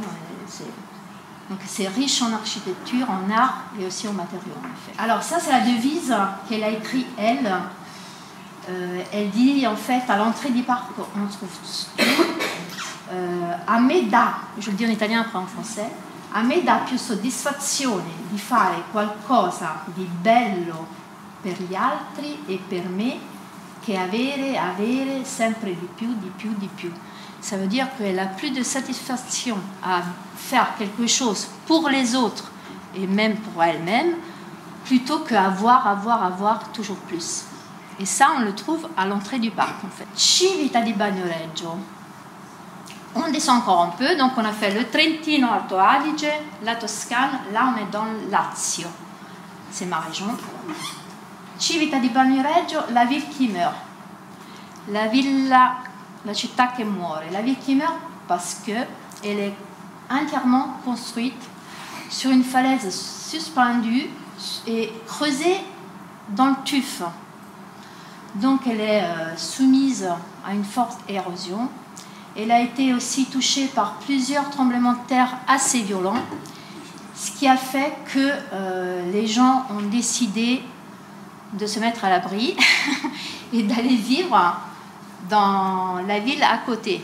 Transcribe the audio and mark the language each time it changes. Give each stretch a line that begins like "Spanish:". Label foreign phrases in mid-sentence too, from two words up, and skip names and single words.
French: Donc c'est riche en architecture, en art et aussi en matériaux en effet. Alors ça c'est la devise qu'elle a écrite elle. Elle dit en fait à l'entrée du parc on trouve
Italian: a me dà,
French: je le dis en italien après en français,
Italian: a me dà più soddisfazione di fare qualcosa di bello per gli altri e per me che avere sempre di più, di più, di più.
French: Ça veut dire qu'elle a plus de satisfaction à faire quelque chose pour les autres et même pour elle-même plutôt qu'avoir toujours plus. Et ça, on le trouve à l'entrée du parc en fait. Civita di Bagnoregio. On descend encore un peu, donc on a fait le Trentino Alto Adige, la Toscane, là on est dans le Lazio, c'est ma région. Civita di Bagnoregio, la ville qui meurt,
Italian: la città che muore,
French: la ville qui meurt parce que elle est entièrement construite sur une falaise suspendue et creusée dans le tuf. Donc elle est soumise à une forte érosion. Elle a été aussi touchée par plusieurs tremblements de terre assez violents, ce qui a fait que les gens ont décidé de se mettre à l'abri et d'aller vivre dans la ville à côté.